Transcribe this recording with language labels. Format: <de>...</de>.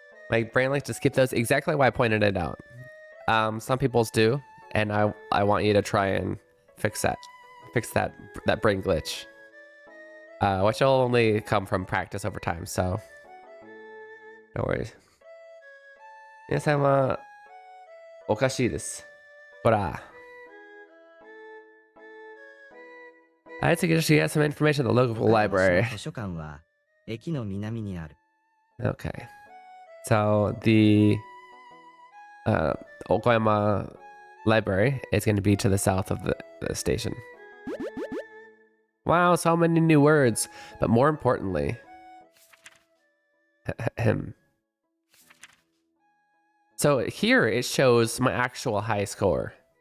<en>My brain likes to skip those. Exactly why I pointed it out. Some people's do, and I want you to try and fix that brain glitch. Which will only come from practice over time, so no worries.</en> <ja>皆さんはおかしいです。ほら。</ja> <en>I suggest you get some information at the local</en> <ja>岡山市</ja> <en>library.</en> <ja>の図書館は駅の南にある。</ja> <en>Okay. So the Okayama library is going to be to the south of the station. Wow, so many new words. But more importantly, so here it shows my actual high score.</en>